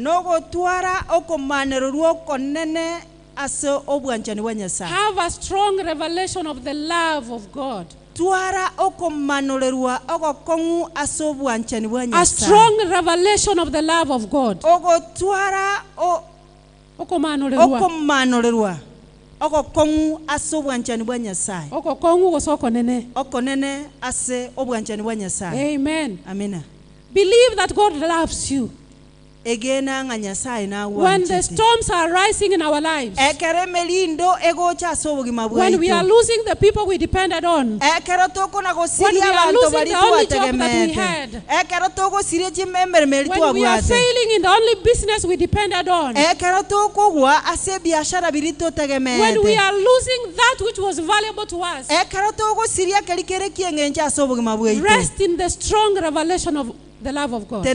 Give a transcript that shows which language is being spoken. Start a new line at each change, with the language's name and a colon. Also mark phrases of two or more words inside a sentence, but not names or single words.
English: Have a strong revelation of the love of God. A strong revelation of the love of God.
Gusii: okokongu ase obwanchani bwa Nyasaye. Okokongu gosoko nene. Okonene ase obwanchani bwa Nyasaye.
English: Amen.
Gusii: Amina.
English: Believe that God loves you. When the storms are rising in our lives, when we are losing the people we depended on, when we are losing the only job that we had, when we are failing in the only business we depended on, when we are losing that which was valuable to us, rest in the strong revelation of the love of God.